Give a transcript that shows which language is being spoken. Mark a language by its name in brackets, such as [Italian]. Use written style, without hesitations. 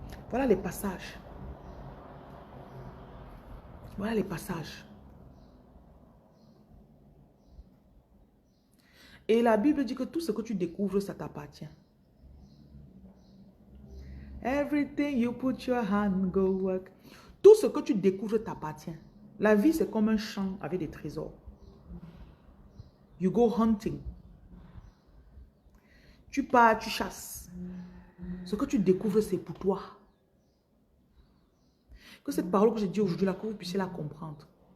[French] Voilà les passages. Voilà les passages. Et la Bible dit que tout ce que tu découvres, ça t'appartient. [English] Everything you put your hand, go work. [French] Tout ce que tu découvres t'appartient. La vie, c'est comme un champ avec des trésors. [English] You go hunting. [French] Tu pars, tu chasses. Ce que tu découvres, c'est pour toi. Que cette parole que j'ai dit aujourd'hui, là, que vous puissiez la comprendre.